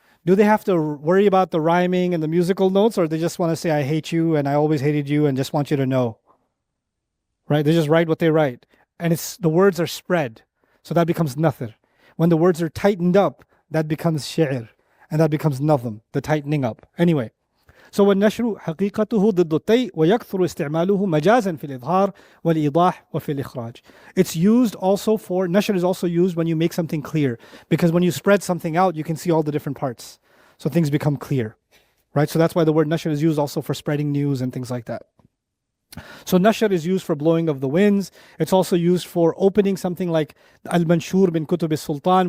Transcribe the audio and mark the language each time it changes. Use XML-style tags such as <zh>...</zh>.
<en>Do they have to worry about the rhyming and the musical notes, or they just want to say, I hate you and I always hated you and just want you to know? Right? They just write what they write. And it's the words are spread. So that becomes nathir. When the words are tightened up, that becomes shi'r. And that becomes nazm, the tightening up. Anyway. So</en> <ar>والنشر حقيقته ضد الطي ويكثر استعماله مجازا في الإظهار والإيضاح وفي الإخراج.</ar> <en>It's used also for, nashr is also used when you make something clear. Because when you spread something out, you can see all the different parts. So things become clear. Right? So that's why the word nashr is used also for spreading news and things like that. So nashr is used for blowing of the winds. It's also used for opening something like</en> <ar>al-manshur bin kutub al-sultan.</ar>